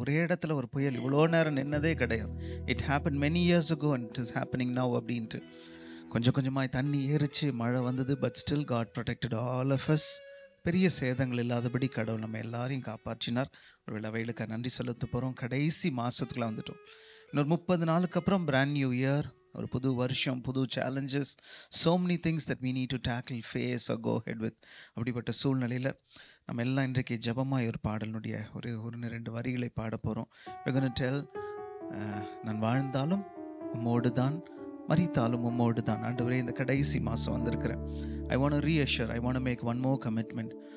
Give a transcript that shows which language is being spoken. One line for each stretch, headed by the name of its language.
Tamil: ஒரே இடத்துல ஒரு புயல் இவ்வளோ நேரம் நின்னதே கிடையாது.
English: It happen many years ago and it is happening now அப்படின்ட்டு.
Tamil: கொஞ்சம் கொஞ்சமாக தண்ணி ஏறிச்சு, மழை வந்தது.
English: But still God protected all of us.
Tamil: பெரிய சேதங்கள் இல்லாதபடி கடவுள் நம்ம எல்லாரையும் காப்பாற்றினார். ஒரு வேளைக்கு நன்றி செலுத்த போகிறோம். கடைசி மாதத்துக்குள்ள வந்துட்டோம். இன்னொரு 30 நாளுக்கு அப்புறம்
English: brand new year,
Tamil: ஒரு புது வருஷம்,
English: புது challenges, so many things that we need to tackle, face or go ahead with.
Tamil: அப்படிப்பட்ட சூழ்நிலையில் நம்ம எல்லாம் இன்றைக்கு ஜபமாக ஒரு பாடலுடைய ஒரு 2 வரிகளை பாட போகிறோம்.
English: we're going to tell
Tamil: நான் வாழ்ந்தாலும் உம்மோடு தான், மரித்தாலும் உம்மோடு தான். ஆண்டவரே, இந்த கடைசி மாதம் வந்திருக்கிறேன்.
English: I want to reassure, I want to make one more commitment.